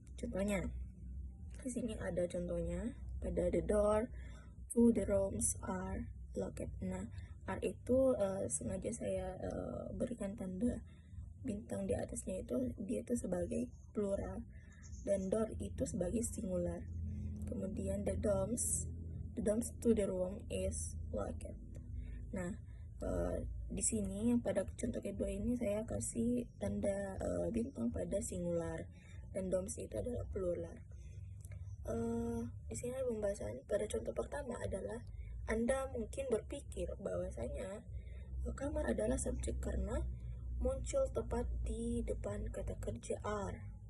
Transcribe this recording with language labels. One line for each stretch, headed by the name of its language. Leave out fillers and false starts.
Indonesian: Contohnya, di sini ada contohnya pada
English: the door to the rooms are locked.
Indonesian: Nah, R itu sengaja saya berikan tanda bintang di atasnya, dia itu sebagai plural dan door itu sebagai singular.
English: Kemudian the dorms to the room is locked.
Indonesian: Nah, di sini yang pada contoh kedua ini saya kasih tanda bintang pada singular dan dorms itu adalah plural. Di sini ada pembahasan pada contoh pertama adalah Anda mungkin berpikir bahwasanya kamar adalah subjek karena muncul tepat di depan kata kerja are.